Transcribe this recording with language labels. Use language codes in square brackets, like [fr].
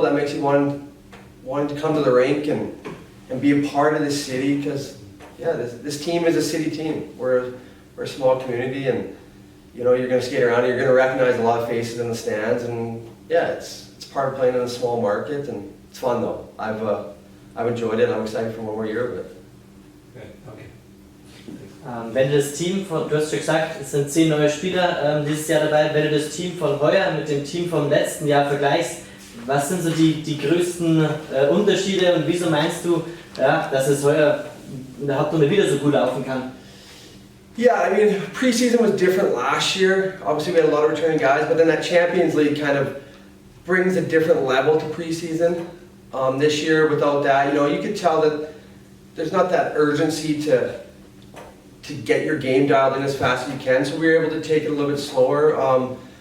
[en] That makes you want to come to the rink and be a part of this city, because yeah, this team is a city team. We're a small community, and you know you're going to skate around. You're going to recognize a lot of faces in the stands, and yeah, it's part of playing in a small market, and it's fun though. I've enjoyed it. I'm excited for one more year of it. Okay. [de] Wenn du das Team von, du hast schon gesagt, es sind 10 neue Spieler dieses Jahr dabei, wenn du das Team von heuer mit dem Team vom letzten Jahr vergleichst, was sind so die größten Unterschiede und wieso meinst du, ja, dass es heuer in der Hauptrunde wieder so gut laufen kann? [en] Yeah, I mean, preseason was different last year. Obviously, we had a lot of returning guys, but then that Champions League kind of brings a different level to preseason. This year, without that, you know, you could tell that there's not that urgency to get your game dialed in as fast as you can, so we were able to take it a little bit slower.